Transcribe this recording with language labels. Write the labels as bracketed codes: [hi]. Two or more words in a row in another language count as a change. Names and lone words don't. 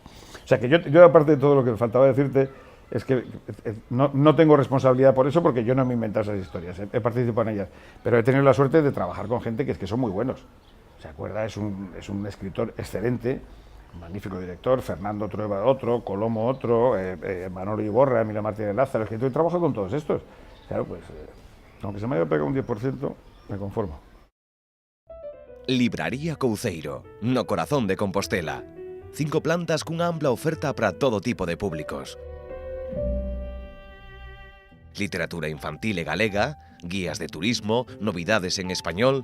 [es] O sea que yo aparte de todo lo que me faltaba decirte, es que no tengo responsabilidad por eso, porque yo no me he inventado esas historias, he participado en ellas, pero he tenido la suerte de trabajar con gente que son muy buenos. ¿Se acuerda? Es un escritor excelente, un magnífico director, Fernando Trueba otro, Colomo otro, Manolo Iborra, Emilio Martínez Lázaro, es que yo trabajo con todos estos. Claro, pues, aunque se me haya pegado un 10%, me conformo. [gl] Libraría Couceiro, no corazón de Compostela. 5 plantas cunha ampla oferta para todo tipo de públicos. Literatura infantil e galega, guías de turismo, novidades en español...